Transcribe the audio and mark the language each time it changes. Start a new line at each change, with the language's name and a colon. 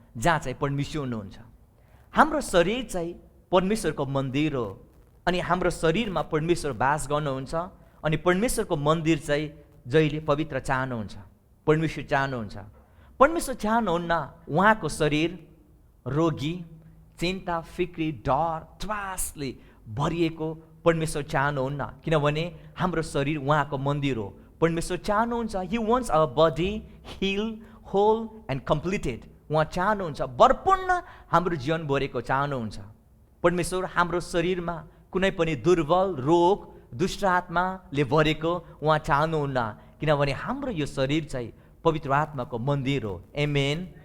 Nepali: जहाँ चाहिँ परमेश्वर हुनुहुन्छ। हाम्रो शरीर चाहिँ परमेश्वरको मन्दिर हो अनि हाम्रो शरीरमा परमेश्वर बास गर्नुहुन्छ अनि परमेश्वरको मन्दिर चाहिँ जहिले पवित्र चाहनुहुन्छ। परमेश्वर चाहनुहुन्छ, परमेश्वर चाहनुहुन्न उहाँको शरीर रोगी, चिन्ता, फिक्री, डर, त्रासले भरिएको परमेश्वर चाहनुहुन्न, किनभने हाम्रो शरीर उहाँको मन्दिर हो। परमेश्वर चाहनुहुन्छ,
English: He wants our body healed, whole and completed।
Nepali: उहाँ चाहनुहुन्छ भरपूर्ण हाम्रो जीवन भरेको चाहनुहुन्छ। परमेश्वर हाम्रो शरीरमा कुनै पनि दुर्बल, रोग, दुष्ट आत्माले भरेको उहाँ चाहनुहुन्न, किनभने हाम्रो यो शरीर चाहिँ पवित्र आत्माको मन्दिर हो। आमेन।